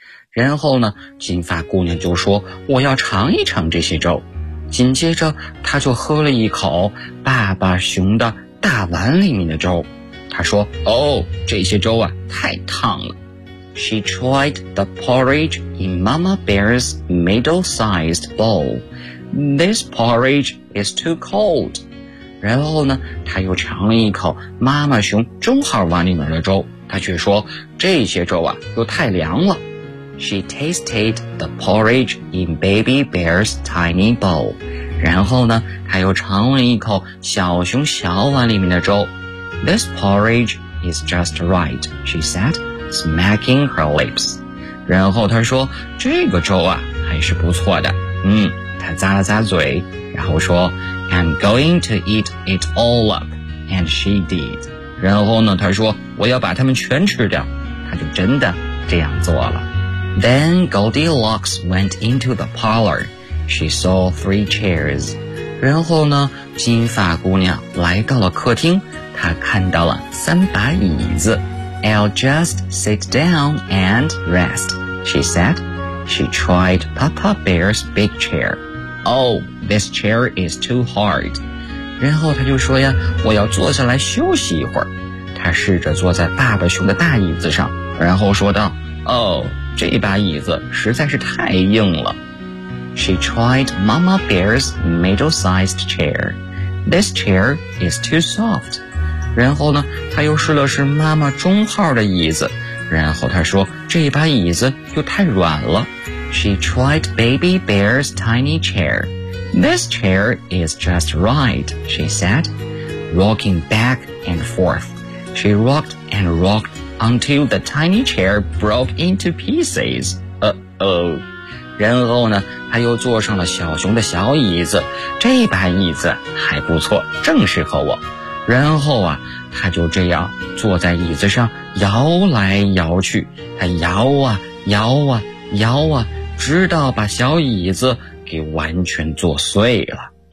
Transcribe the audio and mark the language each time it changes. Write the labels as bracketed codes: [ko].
[zh] 然后呢，金发姑娘就说，我要尝一尝这些粥。紧接着，她就喝了一口爸爸熊的大碗里面的粥。她说，哦，这些粥啊，太烫了。 [en] She tried the porridge in Mama Bear's middle-sized bowl. This porridge is too cold. [zh] 然后呢，他又尝了一口妈妈熊中号碗里面的粥，他却说这些粥啊又太凉了。 [en] She tasted the porridge in Baby Bear's tiny bowl. [zh] 然后呢，他又尝了一口小熊小碗里面的粥。 [en] This porridge is just right, she said, smacking her lips. [zh] 然后他说，这个粥啊，还是不错的。他咂了咂嘴，然后说， [en] I'm going to eat it all up. And she did. [zh] 然后呢，他说，我要把它们全吃掉。他就真的这样做了。 [en] Then Goldilocks went into the parlor. She saw three chairs. [zh] 然后呢，金发姑娘来到了客厅，她看到了三把椅子。 [en] I'll just sit down and rest, she said. She tried Papa Bear's big chair. Oh, this chair is too hard. [zh] 然后她就说呀，我要坐下来休息一会儿。她试着坐在爸爸熊的大椅子上，然后说道， Oh,这把椅子实在是太硬了。 [en] She tried Mama Bear's middle-sized chair. This chair is too soft. [zh] 然后呢，她又试了试妈妈中号的椅子，然后她说这把椅子又太软了。 [en] She tried Baby Bear's tiny chair. This chair is just right, she said. Rocking back and forth, she rocked and rockedUntil the tiny chair broke into pieces. Uh-oh. [zh] 然后呢，他又坐上了小熊的小椅子。这把椅子还不错，正适合我。然后啊，他就这样坐在椅子上摇来摇去。他摇啊摇啊摇啊，直到把小椅子给完全坐碎了。